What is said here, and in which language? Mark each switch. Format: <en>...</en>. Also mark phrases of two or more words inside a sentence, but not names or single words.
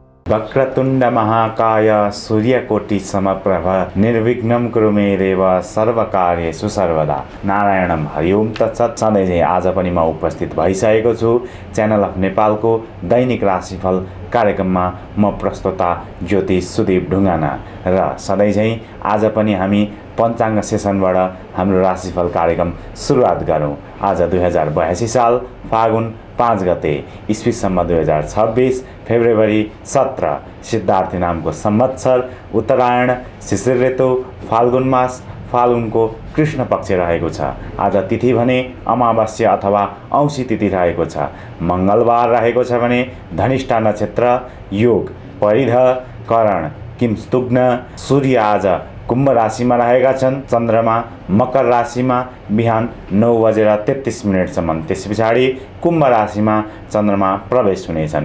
<sa>वक्रतुण्ड महाकाय सूर्यकोटि समप्रभ निर्विघ्नं कुरु मे देव सर्वकार्येषु सर्वदा। नारायणम हरिओम तत्सत।</sa> <ne>सधैँ आज पनि म उपस्थित भइसकेको छु च्यानल अफ नेपालको दैनिक राशिफल कार्यक्रममा। म प्रस्तोता ज्योतिष सुदीप ढुङ्गाना र सधैँ आज पनि हामी पञ्चाङ्ग सेसनबाट हाम्रो राशिफल कार्यक्रम सुरुवात गरौँ। आज 2082 साल फागुन 5 गते इस्वीसम्म 2026 फेब्रुअरी 17 सिद्धार्थी नामको संवत्सर उत्तरायण शिशिर ऋतु फाल्गुन मास फाल्गुनको कृष्ण पक्ष रहेको छ। आज तिथि भने अमावास्या अथवा औँसी तिथि रहेको छ। मङ्गलबार रहेको छ भने धनिष्ठा नक्षत्र। योग परिध करण किंस्तुग्न। सूर्य आज कुम्भ राशिमा रहेका छन्। चन्द्रमा मकर राशिमा बिहान 9:33 त्यस पछाडि कुम्भ राशिमा चन्द्रमा प्रवेश हुनेछन्।</ne>